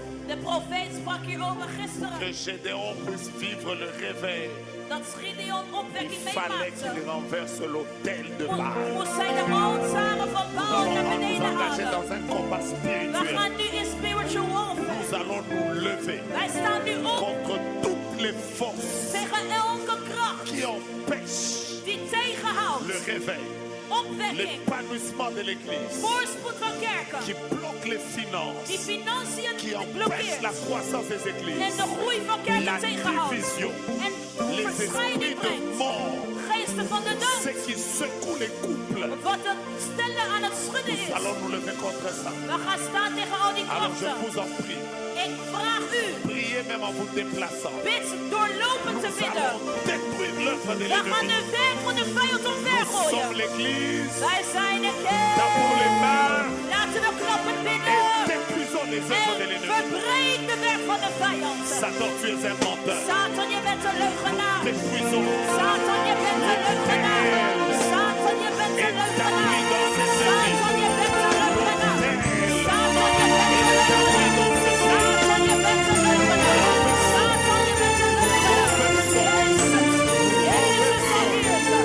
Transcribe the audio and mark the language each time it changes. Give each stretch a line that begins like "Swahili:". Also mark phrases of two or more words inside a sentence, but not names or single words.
Dutch: De profeet sprak hierover gisteren.
French: Que Gédéon puisse vivre le réveil.
Dutch: Dat Gideon
French: Il
Dutch: opwekking
French: fallait
Dutch: meemaakte.
French: qu'il renverse l'autel de Baal.
Dutch: Moest zij de altaren van Baal naar
French: Nous
Dutch: beneden
French: allons nous engager
Dutch: halen.
French: dans un combat
Dutch: We
French: spirituel.
Dutch: gaan nu in
English: spiritual warfare.
French: Nous allons nous lever
Dutch: Wij staan nu op
French: contre toutes les forces
Dutch: tegen elke kracht
French: qui empêchent
Dutch: die tegenhoudt.
French: le réveil,
Dutch: Opwekking.
French: l'épanouissement de l'Église,
Dutch: Voorspoed van kerken.
French: qui bloquent les
Dutch: Die
French: finances,
Dutch: financiën
French: qui empêchent
Dutch: blokkeert.
French: la croissance des
Dutch: En
French: églises,
Dutch: de groei van kerken
French: la
Dutch: tegenhoudt.
French: division,
Dutch: En
French: les
Dutch: verscheiding
French: esprits de
Dutch: brengt.
French: mort,
Dutch: Geesten van de dood.
French: ceux qui secouent les couples.
Dutch: Wat het stellen aan het schudden is.
French: Allons nous lever contre ça.
Dutch: We gaan staan tegen al die
French: Alors je
Dutch: krachten.
French: vous en prie,
Dutch: Ik vraag u,
French: priez même en vous déplaçant.
Dutch: bid doorlopend te
French: Nous
Dutch: bidden.
French: allons détruire l'œuvre de
Dutch: We gaan
French: l'ennemi.
Dutch: de werk van de vijand
French: Nous
Dutch: omvergooien.
French: sommes l'Église.
Dutch: Wij zijn de
French: Tape pour les
Dutch: kerk.
French: mains
Dutch: Laten we klappen
French: et
Dutch: bidden.
French: détruisons les œuvres de
Dutch: En
French: l'ennemi.
Dutch: verbreed de werk van de vijand.
French: Satan, tu es un menteur.
Dutch: Satan, je bent een leugenaar.
French: Détruisons.
Dutch: Satan, je bent een leugenaar. Satan, je bent een leugenaar. Satan, je bent een leugenaar. Satan, je bent een leugenaar. Satan, je bent een leugenaar. Satan, je bent een leugenaar. Jezus zal heersen.